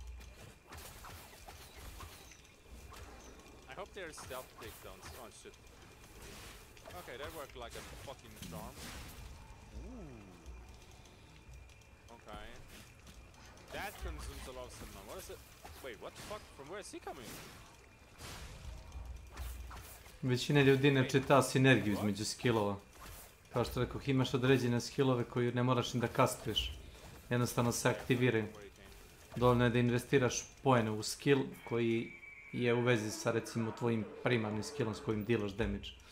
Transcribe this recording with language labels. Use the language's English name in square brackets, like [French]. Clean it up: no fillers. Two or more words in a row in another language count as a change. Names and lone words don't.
[English] I hope there's stealth takedowns. Oh shit. Okay, that worked like a fucking charm. Ooh. Okay. That consumes a lot of stamina. What is it? Wait, what the fuck? From where is he coming? [Serbian] Većina ljudi ne čita sinergiju između skillova. Kao što rekao, imaš određene skillove koje ne moraš ni da kastuješ. Jednostavno se aktiviraju. Dovoljno je da investiraš poene u skill koji je u vezi sa recimo tvojim primarnim skillom s kojim dealaš damage.